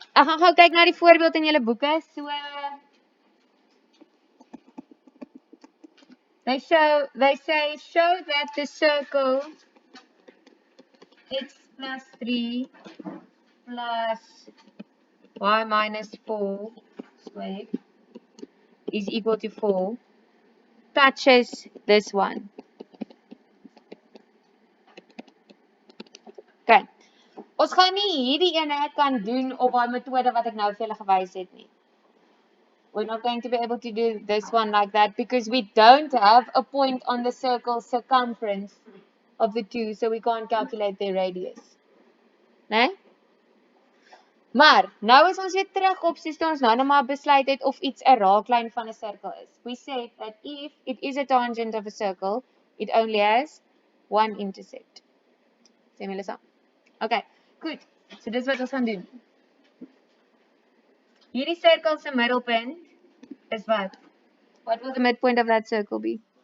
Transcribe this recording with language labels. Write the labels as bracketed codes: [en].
[af] Ek gaan gou kyk na die voorbeeld in julle boeke. [en] So they say show that the circle x plus 3 plus y minus 4 squared is equal to 4 touches this one. Okay. [af] Ons gaan nie hierdie ene kan doen op daai metode wat ek nou vir julle gewys het nie. [en] We're not going to be able to do this one like that because we don't have a point on the circle circumference of the two, so we can't calculate their radius. [af] Nee? Maar, nou is ons weer terug op soos ons nou maar besluit het of iets 'n raaklyn van 'n sirkel is. [en] We said that if it is a tangent of a circle, it only has one intercept. [af] Sê my saam. Okay, goed. So dis wat ons gaan doen. Hierdie sirkel se middelpunt is wat? [en] What will the midpoint of that circle be?